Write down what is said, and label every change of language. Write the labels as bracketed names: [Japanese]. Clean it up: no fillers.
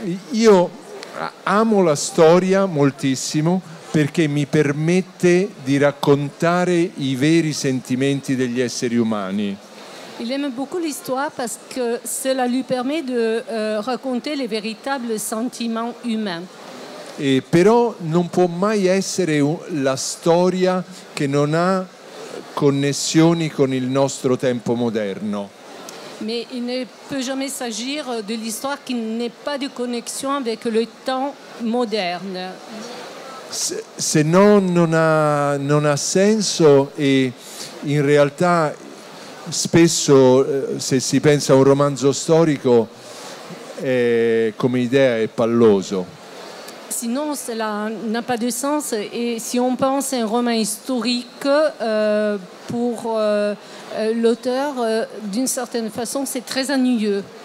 [Italian] Io amo la storia moltissimo perché mi permette di raccontare i veri sentimenti degli esseri umani. [French] Il aime beaucoup l'histoire parce que cela lui permet de raconter les véritables sentiments humains. [Italian] Però non può mai essere la storia che non ha connessioni con il nostro tempo moderno. [French] Mais il ne peut jamais s'agir de l'histoire qui n'est pas de connexion avec le temps moderne. [Italian] Se no non ha senso, e in realtà spesso se si pensa a un romanzo storico come idea è palloso. [French] Sinon, cela n'a pas de sens. Et si on pense à un roman historique, pour l'auteur, d'une certaine façon, c'est très ennuyeux.